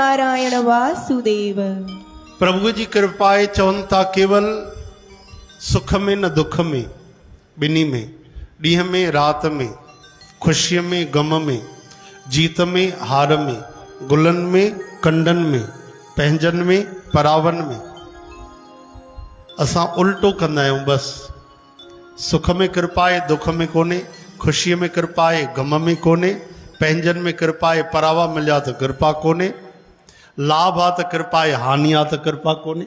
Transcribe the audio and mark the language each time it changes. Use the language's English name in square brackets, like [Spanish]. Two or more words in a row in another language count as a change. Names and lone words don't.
[Sindhi] नारायण वासुदेव। प्रभु जी कृपाए चवनि था केवल सुख में न दुख में, ॿिन्ही में, ॾींहं में रात में, खुशीअ में गम में, जीत में हार में, गुलनि में कंडनि में, पंहिंजनि में परावन में। असां उल्टो कंदा आहियूं। बसि सुख में कृपा आहे दुख में कोन्हे, खुशीअ में कृपा आहे गम में कोन्हे, पंहिंजनि में कृपा आहे परावा मिलिया त कृपा कोन्हे, लाभ आहे त कृपा आहे हानि आहे त कृपा कोन्हे।